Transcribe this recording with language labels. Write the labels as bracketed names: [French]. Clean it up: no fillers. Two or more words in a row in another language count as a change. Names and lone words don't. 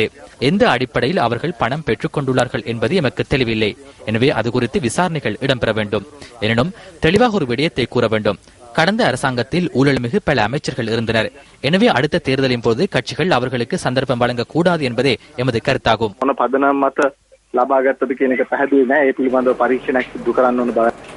[Tamil] எந்த அடிப்படையில் அவர்கள் பணம் பெற்றுக் கொண்டுள்ளார்கள் என்பது எமக்கு தெளிவில்லை. எனவே அது குறித்து விசாரணைகள் இடம்பெற வேண்டும். எனினும் தெளிவாக ஒரு விடயத்தை கூற வேண்டும். கடந்த அரசாங்கத்தில் ஊழல்மிகு பல அமைச்சர்கள் இருந்தனர். எனவே அடுத்த தேர்தலின் போது கட்சிகள் அவர்களுக்கு சந்தர்ப்பம் வழங்கக்கூடாது என்பதே எமது கருத்தாகும். [Sinhala] ලබාගත්තද කියන එක පැහැදිලි නෑ. ඒ පිළිබඳව පරීක්ෂණයක් සිදු කරන්න ඕන බව